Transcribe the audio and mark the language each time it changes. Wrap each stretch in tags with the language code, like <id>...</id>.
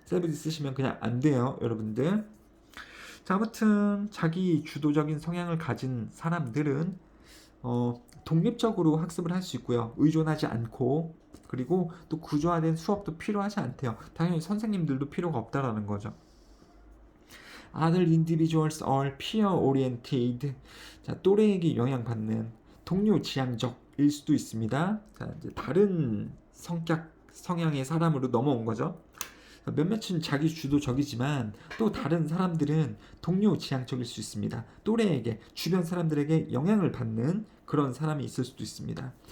<ko>셀브지 쓰시면 그냥 안 돼요, 여러분들. 자, 아무튼 자기 주도적인 성향을 가진 사람들은 독립적으로 학습을 할 수 있고요. 의존하지 않고 그리고 또 구조화된 수업도 필요하지 않대요. 당연히 선생님들도 필요가 없다라는 거죠.</ko> <en>Other individuals are peer-oriented.</en> <ko>자, 또래에게 영향받는 동료 지향적일 수도 있습니다. 자, 이제 다른 성향의 사람으로 넘어온 거죠. 몇몇은 자기 주도적이지만 또 다른 사람들은 동료 지향적일 수 있습니다. 또래에게 주변 사람들에게 영향을 받는 그런 사람이 있을 수도 있습니다.</ko>